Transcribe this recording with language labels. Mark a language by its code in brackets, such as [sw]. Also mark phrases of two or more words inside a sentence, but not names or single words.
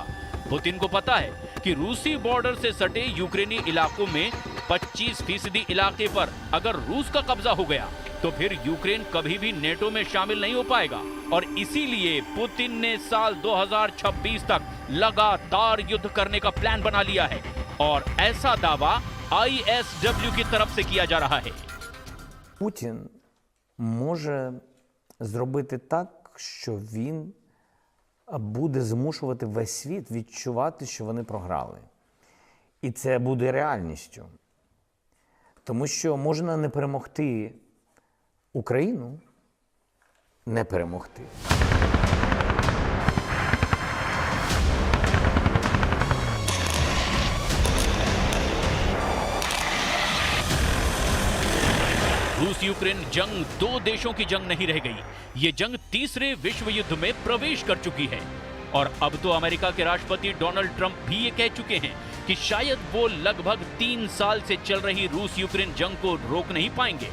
[hi] पुतिन को पता है कि रूसी बॉर्डर से सटे यूक्रेनी इलाकों में 25% इलाके पर अगर रूस का कब्जा हो गया तो फिर यूक्रेन कभी भी नेटो में शामिल नहीं हो पाएगा और इसीलिए पुतिन ने साल 2026 तक लगातार युद्ध करने का प्लान बना लिया है और ऐसा दावा आईएसडब्ल्यू की तरफ से किया जा रहा है। [uk] Путін може зробити так, що він буде змушувати весь світ відчувати, що вони програли. І це буде реальністю. Тому що можна не перемогти Україну, не перемогти. [hi] रूस यूक्रेन जंग 2 देशों की जंग नहीं रह गई। ये जंग तीसरे विश्व युद्ध में प्रवेश कर चुकी है और अब तो अमेरिका के राष्ट्रपति डोनाल्ड ट्रंप भी ये कह चुके हैं कि शायद वो लगभग 3 साल से चल रही रूस यूक्रेन जंग को रोक नहीं पाएंगे।